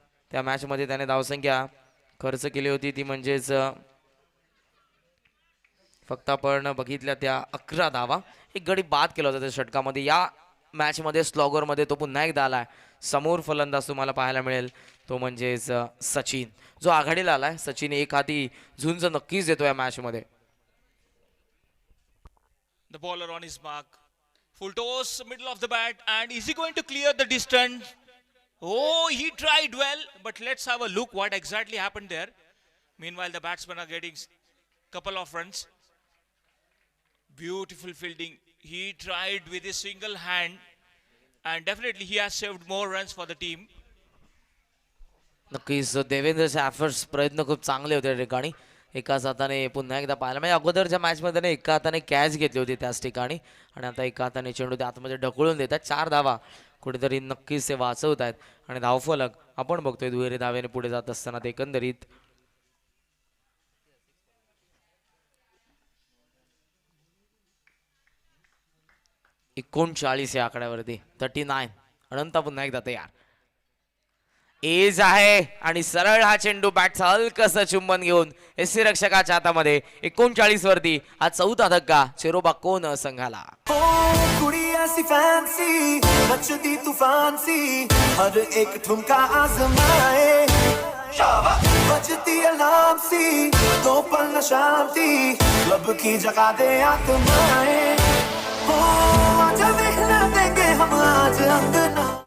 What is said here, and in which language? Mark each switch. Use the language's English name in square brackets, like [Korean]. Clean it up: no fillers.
[Marathi] त्या मॅचमध्ये त्याने धावसंख्या खर्च केली होती ती म्हणजेच फक्त आपण बघितल्या त्या 11 धावा. एक गडी बाद केला होता त्या षटकामध्ये. या मॅचमध्ये स्लॉगरमध्ये तो पुन्हा एकदा आलाय. समोर फलंदाज तुम्हाला पाहायला मिळेल तो म्हणजेच सचिन, जो आघाडीला आलाय. सचिन एक हाती झुंज नक्कीच देतो या मॅचमध्ये. [English] The bowler on his mark. Full toss, middle of the bat, and is he going to clear the distance? Oh, he tried well, but let's have a look what exactly happened there. Meanwhile, the batsmen are getting couple of runs. Beautiful fielding. He tried with his single hand, and definitely he has saved more runs for the team. [Marathi] नक्कीच देवेंद्रचे efforts प्रयत्न खूप चांगले होते त्या ठिकाणी. एकाच हाताने पुन्हा एकदा पाहायला म्हणजे अगोदरच्या मॅचमध्ये त्याने एका हाताने कॅच घेतली होती त्याच ठिकाणी आणि आता एका हाताने चेंडू ते आतमध्ये ढकलून देतात. 4 धावा कुठेतरी नक्कीच ते वाचवत आहेत आणि धावफलक आपण बघतोय दुहेरी धावेने पुढे जात असताना ते एकंदरीत 39 या आकड्यावरती 39. अनंता पुन्हा एकदा तयार. एज आहे आणि सरळ हा चेंडू बॅटचा हलकसं चुंबन घेऊन एसी रक्षकाच्या हातामध्ये 39 वरती हा 4था धक्का चेरोबा कोन संघाला. [Hindi] सी फैंसी नचती तूफान सी हर एक ठुमका आजमाए बजती अलार्म सी दो पल न शांति लब की जगा दे आत्माएं हो आज महला देंगे हम आज अंगना